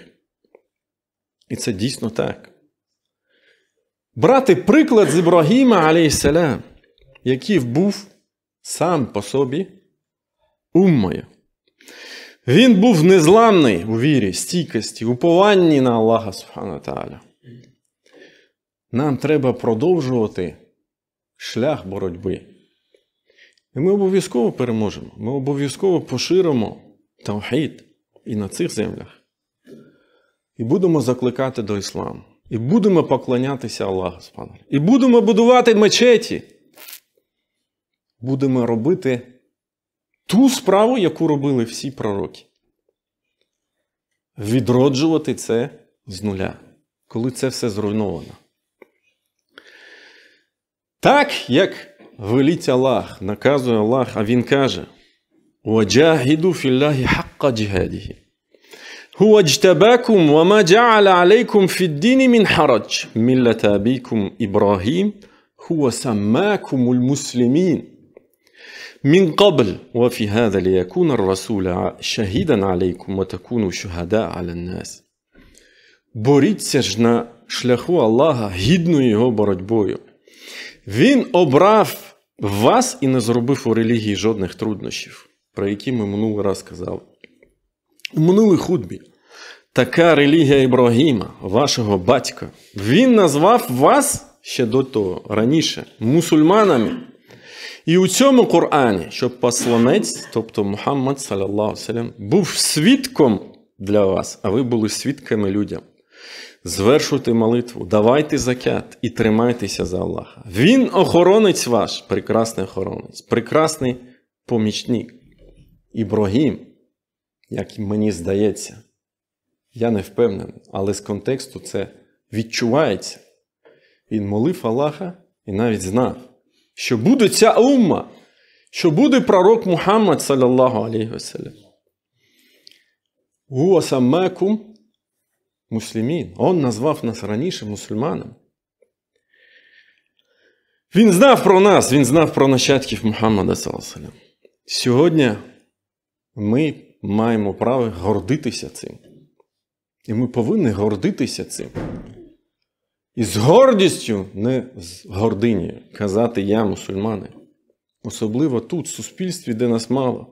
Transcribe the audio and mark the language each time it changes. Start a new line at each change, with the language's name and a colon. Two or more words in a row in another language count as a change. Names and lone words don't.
Ukrainian: І це дійсно так. Брати приклад з Ібрагіма, алейхіссалям, який був сам по собі уммою. Він був незламний у вірі, стійкості, упованні на Аллаха
Arabic: سبحانه وتعالى.
Ukrainian: Нам треба продовжувати шлях боротьби. І ми обов'язково переможемо. Ми обов'язково поширимо тавхід і на цих землях. І будемо закликати до ісламу. І будемо поклонятися Аллаху. І будемо будувати мечеті. Будемо робити ту справу, яку робили всі пророки. Відроджувати це з нуля, коли це все зруйновано. Так, як велить Аллах, наказує Аллах, а Він каже:
Arabic: «وجاهدوا في الله حق جهاده. هو اجتباكم وما جعل عليكم في الدين من حرج ملة أبيكم إبراهيم هو سماكم المسلمين. من قبل وفي هذا ليكون الرسول شهيدا عليكم وتكونوا شهداء على الناس».
Ukrainian: Боріться ж на шляху Аллаха гідною його боротьбою. Він обрав вас і не зробив у релігії жодних труднощів, про які ми минулий раз казали. У минулій хутбі. Така релігія Ібрагіма, вашого батька. Він назвав вас ще до того, раніше, мусульманами. І у цьому Корані, щоб посланець, тобто Мухаммад,
Arabic: صلى الله عليه,
Ukrainian: був свідком для вас, а ви були свідками людям. Звершуйте молитву, давайте закят і тримайтеся за Аллаха. Він охоронець ваш, прекрасний охоронець, прекрасний помічник. Ібрагім, як мені здається, я не впевнений, але з контексту це відчувається. Він молив Аллаха і навіть знав, що буде ця умма, що буде пророк Мухаммад,
Arabic: صلى الله عليه وسلم. هو سماكم مسلمين.
Ukrainian: Он назвав нас раніше мусульманами. Він знав про нас, він знав про нащадків Мухаммада,
Arabic: صلى الله عليه وسلم.
Ukrainian: Сьогодні ми маємо право гордитися цим. І ми повинні гордитися цим. І з гордістю, не з гординею, казати «я мусульманин». Особливо тут, в суспільстві, де нас мало.